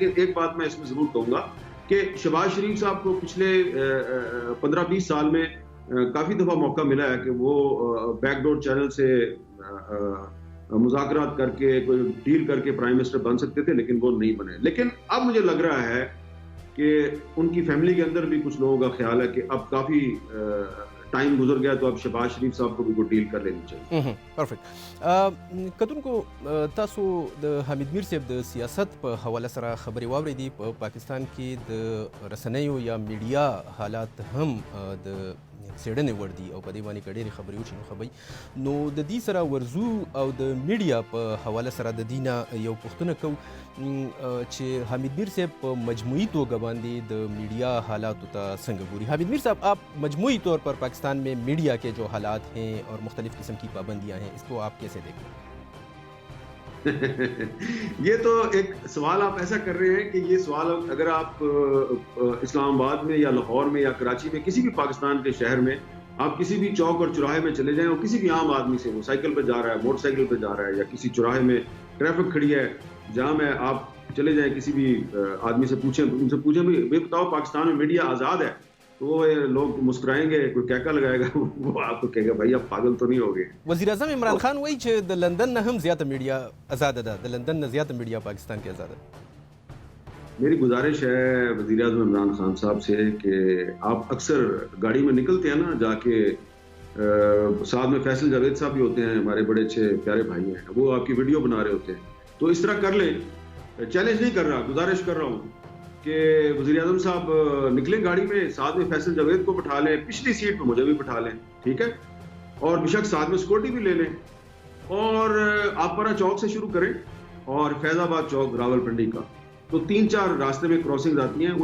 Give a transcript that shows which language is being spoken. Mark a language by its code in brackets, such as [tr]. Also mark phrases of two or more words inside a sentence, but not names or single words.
[ur] لیکن ایک بات میں اس میں ضرور کہوں گا کہ شہباز شریف صاحب کو پچھلے 15-20 سال میں کافی دفعہ موقع ملا ہے کہ وہ [en] back door channel [ur] سے مذاکرات کر کے کوئی ڈیل کر کے [en] prime minister [ur] بن سکتے تھے, لیکن وہ نہیں بنے. لیکن اب مجھے لگ رہا ہے کہ ان کی فیملی کے اندر بھی کچھ لوگوں کا خیال ہے کہ اب کافی ٹائم گزر گیا, تو اب شہباز شریف صاحب کو بھی کوئی ڈیل کر لینی چاہیے. پرفیکٹ. [ps] کتون کو تاسو د حمید میر صاحب د سیاست په حواله سره خبرې واورېدې. په پاکستان کې د رسنیو یا میډیا حالات هم د څېړنې وړ دي او په دې باندې که ډېرې خبرې وشي نو ښه نو د دې سره ورځو او د میډیا په حواله سره د دې نه یو پوښتنه کوو چې حمید میر صاحب په مجموعي توګه باندې د میډیا حالاتو ته څنګه ګوري؟ [ur] حمید میر صاحب, آپ مجموعی طور پر پاکستان میں میڈیا کے جو حالات ہیں اور مختلف قسم کی پابندیاں ہیں, اس کو آپ کیسے دیکھیں؟ یہ تو ایک سوال آپ ایسا کر رہے ہیں کہ یہ سوال اگر آپ اسلام آباد میں یا لاہور میں یا کراچی میں کسی بھی پاکستان کے شہر میں آپ کسی بھی چوک اور چوراہے میں چلے جائیں اور کسی بھی عام آدمی سے, وہ سائیکل پہ جا رہا ہے, موٹر سائیکل پہ جا رہا ہے, یا کسی چوراہے میں ٹریفک کھڑی ہے جہاں میں آپ چلے جائیں, کسی بھی آدمی سے پوچھیں, ان سے پوچھیں بھی بتاؤ پاکستان میں میڈیا آزاد ہے, تو وہ لوگ مسکرائیں گے, کوئی کہکا لگائے گا, وہ آپ کو کہے گا بھائی آپ پاگل تو نہیں ہوگے. [ps] وزیر اعظم عمران خان وایي چې د لندن نه هم زیاته میډیا آزاده ده, د لندن نه زیاته میډیا پاکستان کې آزاده ده. [ur] میری گزارش ہے وزیر اعظم عمران خان صاحب سے کہ آپ اکثر گاڑی میں نکلتے ہیں نا, جا کے ساتھ میں فیصل جاوید صاحب بھی ہوتے ہیں, ہمارے بڑے اچھے پیارے بھائی ہیں, وہ آپ کی ویڈیو بنا رہے ہوتے ہیں, تو اس طرح کر لیں. چیلنج نہیں کر رہا, گزارش کر رہا ہوں کہ وزیر اعظم صاحب نکلیں گاڑی میں, ساتھ میں فیصل جاوید کو بٹھا لیں, پچھلی سیٹ پہ مجھے بھی بٹھا لیں, ٹھیک ہے, اور بے شک ساتھ میں سیکورٹی بھی لے لیں, اور آپ پرا چوک سے شروع کریں اور فیض آباد چوک راول پنڈی کا, تو 3-4 راستے میں کراسنگ آتی ہیں.